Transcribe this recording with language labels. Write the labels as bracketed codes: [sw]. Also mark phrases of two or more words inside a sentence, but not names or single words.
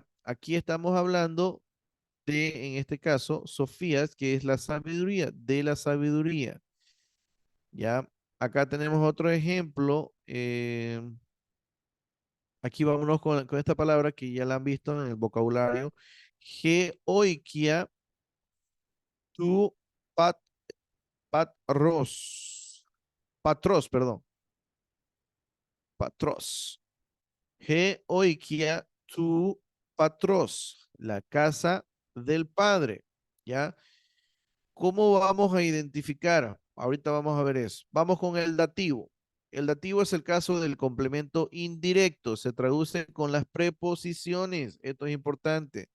[es] Aquí estamos hablando de, en este caso, Sofías, que es la sabiduría, de la sabiduría. ¿Ya? Acá tenemos otro ejemplo. Aquí vámonos con esta palabra que ya la han visto en el vocabulario. [el] ἡ οἰκία τοῦ πατ, πατρός. [es] Patros, perdón. Patros. [el] ἡ οἰκία τοῦ πατρός. [es] La casa del padre. ¿Ya? ¿Cómo vamos a identificar? Ahorita vamos a ver eso. Vamos con el dativo. El dativo es el caso del complemento indirecto. Se traduce con las preposiciones. Esto es importante.